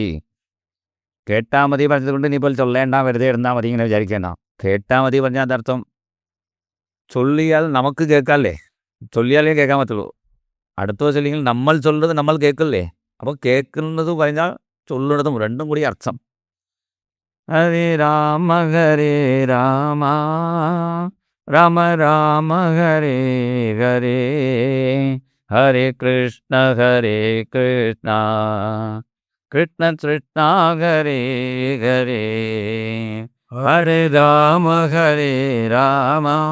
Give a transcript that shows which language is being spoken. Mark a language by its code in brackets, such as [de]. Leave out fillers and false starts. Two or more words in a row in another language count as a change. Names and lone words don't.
[ml] കേട്ടാൽ മതി പറഞ്ഞതുകൊണ്ട് ഇനിയിപ്പോൾ ചൊല്ലേണ്ട, വെറുതെ ഇരുന്നാൽ മതി ഇങ്ങനെ വിചാരിക്കേണ്ട. കേട്ടാൽ മതി പറഞ്ഞാൽ അതർത്ഥം ചൊല്ലിയാൽ നമുക്ക് കേൾക്കാമല്ലേ, ചൊല്ലിയാലേ കേൾക്കാൻ പറ്റുള്ളൂ. അടുത്ത ചൊല്ലിയെങ്കിൽ നമ്മൾ ചൊല്ലുന്നത് നമ്മൾ കേൾക്കില്ലേ. അപ്പോൾ കേൾക്കുന്നത് പറഞ്ഞാൽ ചൊല്ലുന്നതും രണ്ടും കൂടി അർത്ഥം. [sa] ഹരേ രാമ രാമ രാമ ഹരേ ഹരേ, ഹരേ കൃഷ്ണ കൃഷ്ണ കൃഷ്ണ ഹരേ ഹരേ, ഹരേ രാമ രാമ